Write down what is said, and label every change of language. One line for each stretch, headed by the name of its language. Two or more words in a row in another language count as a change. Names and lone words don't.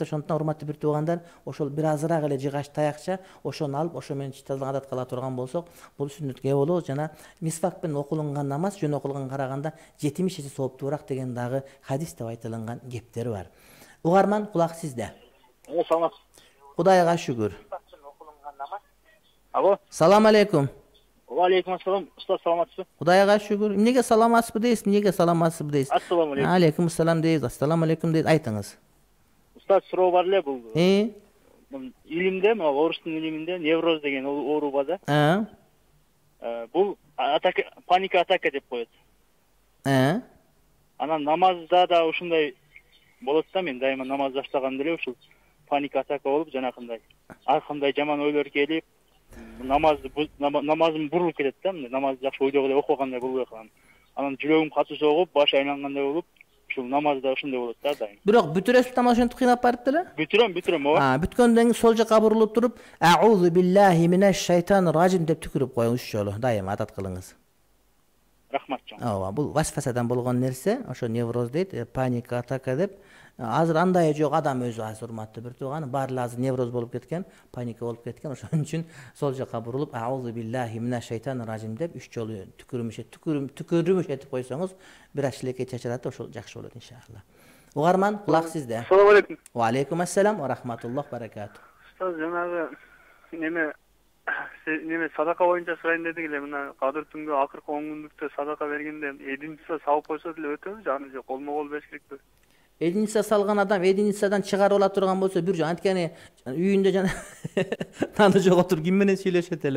Kyrgyz: Ошондон урматтуу бир туугандар, ошол бир азыраак эле жыгач таякча ошону алып, ошо менен тазалык адат кыла турган болсок, бул сүннөткө болот. Жана мисвак менен окулунган намаз жөн окулганга караганда 70 эсе сооптуураак деген дагы хадис деп айтылган кептери бар. Угарман, кулак сизде. Салам. Кудайга шүгүр. Алло. Салам алейкум. Алейкум ассалам. Устаз саламатсызбы? Кудайга шүгүр. Эмнеге саламатсызбы дейсиз? Эмнеге саламатсызбы дейсиз? Ассаламу алейкум. Алейкум ассалам дейсиз. Ассаламу алейкум дейсиз. Айтыңыз. Устаз, суроо бар эле бул. Илимде, мына орустун илиминде невроз деген оору бар да. Бул паника атака деп коет. Анан намазда да ушундай болот да, мен дайыма намаз баштаганда эле ушул паника атака болуп, жанакындай ар кандай жаман ойлор келип, намазым бурулуп кетет да, намазды жакшы ойдогу эле окугандай болбой калам. Анан жүрөгүм катуу согуп, баш айлангандай болуп, ушул намазда ушундай болот да дайым. Бирок бүтүрөсүз намаз ошентип кыйнап барып деле? Бүтүрөм, ооба. Бүткөндөн кийин сол жака бурулуп туруп,
Arabic: أعوذ بالله من الشيطان الرجيم
Kyrgyz: деп түкүрүп коюңуз 3 жолу. Дайыма адат кылыңыз. Рахмат жан. Ооба, бул васвасадан болгон нерсе, ошо невроз дейт, паника атака деп. Азыр андай жок, адам өзү азыр урматтуу бир тууган, баары азыр невроз болуп кеткен, паника болуп кеткен. Ошон үчүн сол жака бурулуп,
Arabic: أعوذ بالله من الشيطان الرجيم
Kyrgyz: деп 3 жолу түкүрүмүш этип койсоңуз, бир ашлеке чачырат, ошол жакшы болот иншалла. Угарман, кулак сизде. Салам алейкум. Ва алейкум ассалам ва рахматуллах баракату. Устаз, жанагы неме садака боюнча сурайын дедик эле, мына кадыр түнгө акыркы 10 күндүктө садака бергенде эдиница салып койсо деле өтөбү, аны же колмо-кол бериш керекпи? Эдиница салган адам эдиницадан чыгарып ала турган болсо бир жол, анткени үйүндө жана наны жок отуруп ким менен сүйлөшөт эле.